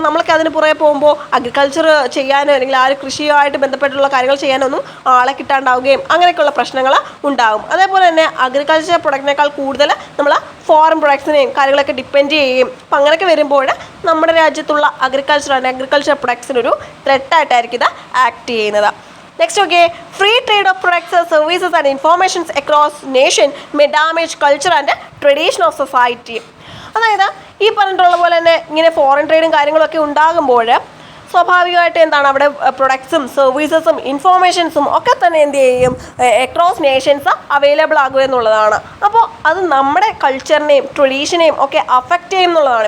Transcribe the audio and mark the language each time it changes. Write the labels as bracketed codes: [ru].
[ml] അപ്പം നമ്മൾക്ക് അതിന് പുറകെ പോകുമ്പോൾ അഗ്രികൾച്ചർ ചെയ്യാനോ അല്ലെങ്കിൽ ആ ഒരു കൃഷിയുമായിട്ട് ബന്ധപ്പെട്ടുള്ള കാര്യങ്ങൾ ചെയ്യാനൊന്നും ആളെ കിട്ടാണ്ടാവുകയും അങ്ങനെയൊക്കെയുള്ള പ്രശ്നങ്ങൾ ഉണ്ടാകും. അതേപോലെ തന്നെ അഗ്രികൾച്ചർ പ്രൊഡക്റ്റിനേക്കാൾ കൂടുതൽ നമ്മൾ ഫോറിൻ പ്രൊഡക്ട്സിനെയും കാര്യങ്ങളൊക്കെ ഡിപ്പെൻഡ് ചെയ്യുകയും അപ്പം അങ്ങനെയൊക്കെ വരുമ്പോൾ നമ്മുടെ രാജ്യത്തുള്ള അഗ്രികൾച്ചർ പ്രൊഡക്ട്സിനൊരു ത്രെട്ടായിട്ടായിരിക്കും ഇത് ആക്ട് ചെയ്യുന്നത്. [en] Next okay, free trade of products, services and informations across nation may damage culture and tradition of society. [ml] അതായത് ഈ പറഞ്ഞിട്ടുള്ള പോലെ തന്നെ ഇങ്ങനെ ഫോറിൻ ട്രേഡും കാര്യങ്ങളൊക്കെ ഉണ്ടാകുമ്പോൾ സ്വാഭാവികമായിട്ട് എന്താണ് അവിടെ പ്രൊഡക്ട്സും സർവീസസും ഇൻഫോർമേഷൻസുും ഒക്കെ തന്നെ എന്ത് ചെയ്യും? അക്രോസ് നേഷൻസ് അവൈലബിൾ ആകുക എന്നുള്ളതാണ്. അപ്പോൾ അത് നമ്മുടെ കൾച്ചറിനെയും ട്രഡീഷനെയും ഒക്കെ അഫക്റ്റ് ചെയ്യും എന്നുള്ളതാണ്.